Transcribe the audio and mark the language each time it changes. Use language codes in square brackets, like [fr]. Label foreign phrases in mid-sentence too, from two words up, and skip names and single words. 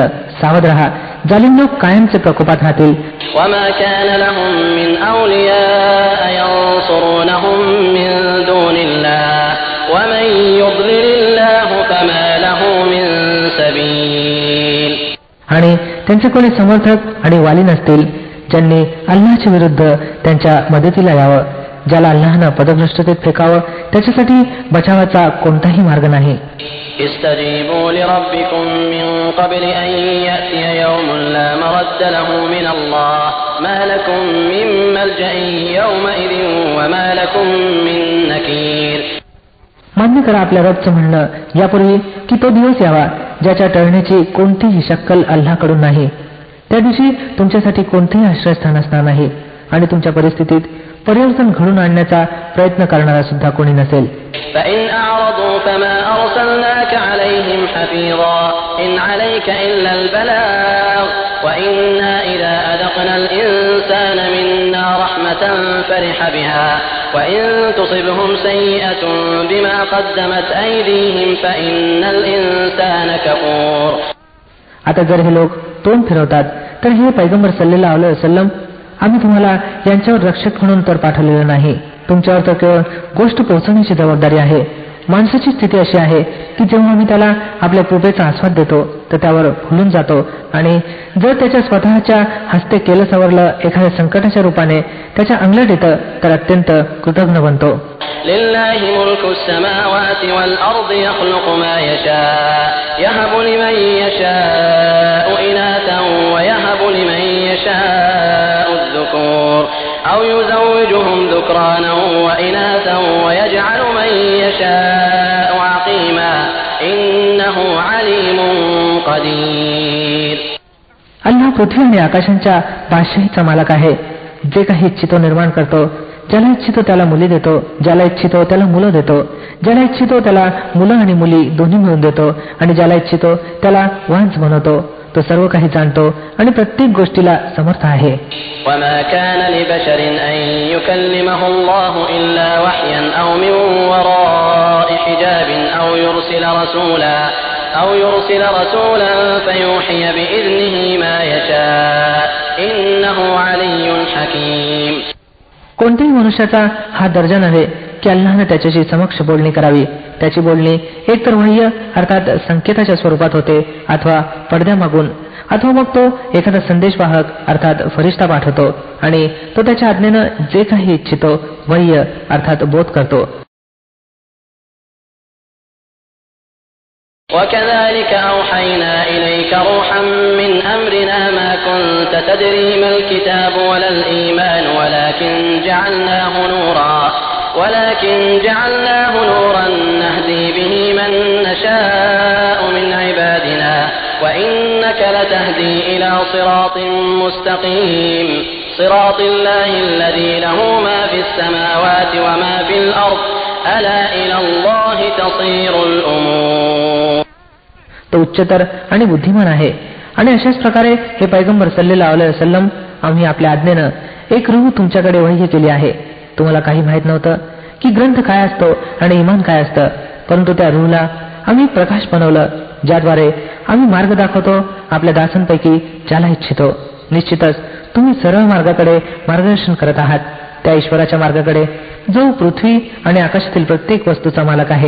[mr] सावध रहा, जालिम लोक कायमचे प्रकोपात राहतील. [ar] وما كان لهم من أولياء ينصرونهم من دون الله ومن يضلل الله فما له من سبيل. [mr] आणि त्यांचे कोणी समर्थक आणि वाली नसतील ज्यांनी अल्लाहच्या विरुद्ध त्यांच्या मदतीला यावं. ज्याला अल्लाहनं पदभ्रष्टतेत फेकावं त्याच्यासाठी बचावाचा कोणताही मार्ग नाही. [ar] استجيبوا لربكم من قبل أن يأتي يوم لا مرد له من الله ما لكم من ملجأ يومئذ وما لكم من نكير. [mr] मान्य करा आपल्या रबचं म्हणणं यापूर्वी की तो दिवस यावा ज्याच्या टळण्याची कोणतीही शक्कल अल्लाहकडून नाही. त्या दिवशी तुमच्यासाठी कोणतेही आश्रयस्थान असणार नाही आणि तुमच्या परिस्थितीत परिवर्तन घडून आणण्याचा प्रयत्न करणारा सुद्धा कोणी नसेल. [ar] فإن أعرضوا فما أرسلناك عليهم حفيظا إن عليك إلا البلاغ وإنا إذا أذقنا الإنسان منا رحمة فرح بها وإن تصبهم سيئة بما قدمت أيديهم فإن الإنسان كفور. [mr] आता जर हे लोक तोंड फिरवतात तर हे पैगंबर [ar] صلى الله عليه وسلم [mr] आम्ही तुम्हाला यांच्यावर रक्षक म्हणून तर पाठवलेलं नाही. तुमच्यावर तर केवळ गोष्ट पोहोचवण्याची जबाबदारी आहे. माणसाची स्थिती अशी आहे की जेव्हा आम्ही त्याला आपल्या कृपेचा आस्वाद देतो तर त्यावर फुलून जातो, आणि जर त्याच्या स्वतःच्या हस्ते केलं सवरलं एखाद्या संकटाच्या रूपाने त्याच्या अंगलट येतं तर अत्यंत कृतज्ञ बनतो. [ar] لله ملك السماوات والأرض يخلق ما يشاء يهب لمن يشاء إناثا ويهب لمن يشاء الذكور أو يزوجهم ذكرانا وإناثا ويجعل من يشاء عقيما إنه عليم قدير. [mr] अल्लाह पृथ्वी आणि आकाशांच्या बादशाहीचा मालक आहे. जे काही इच्छितो निर्माण करतो. ज्याला इच्छितो त्याला मुली देतो, ज्याला इच्छितो त्याला मुलं देतो, ज्याला इच्छितो त्याला मुलं आणि मुली दोन्ही मिळून देतो, आणि ज्याला इच्छितो त्याला वांस बनवतो. तो सर्व काही जाणतो आणि प्रत्येक गोष्टीला समर्थ आहे. [ar] وما كان لبشر أن يكلمه الله إلا وحيا أو من وراء حجاب أو يرسل رسولا فيوحي بإذنه ما يشاء إنه علي حكيم. [mr] कोणत्याही मनुष्याचा हा दर्जा नव्हे की अल्लाहने त्याच्याशी समक्ष बोलणी करावी. त्याची बोलणी एकतर वह्य अर्थात संकेताच्या स्वरूपात होते, अथवा पडद्यामागून, अथवा मग तो एखादा संदेशवाहक अर्थात फरिश्ता पाठवतो आणि तो त्याच्या आज्ञेनं जे काही इच्छितो वह्य अर्थात बोध करतो. [ar] وكذلك أوحينا إليك روحا من أمرنا ما كنت تدري ما الكتاب ولا الإيمان ولكن جعلناه نورا نهدي به من نشاء من عبادنا وإنك لتهدي إلى صراط مستقيم صراط الله الذي له ما في السماوات وما في الأرض ألا إلى الله تصير الأمور. [mr] तो उच्चतर आणि बुद्धिमान आहे, आणि अशाच प्रकारे हे पैगंबर [ar] صلى الله عليه وسلم [mr] आम्ही आपल्या आज्ञेनं एक रूह तुमच्याकडे वह्य केली आहे. तुम्हाला काही माहित नव्हतं की ग्रंथ काय असतो आणि इमान काय असतं, परंतु त्या रूहला आम्ही प्रकाश बनवलं, ज्याद्वारे आम्ही मार्ग दाखवतो आपल्या दासांपैकी ज्याला इच्छितो. निश्चितच तुम्ही सरळ मार्गाकडे मार्गदर्शन करत आहात, त्या ईश्वराच्या मार्गाकडे जो पृथ्वी आणि आकाशातील प्रत्येक वस्तूचा मालक आहे.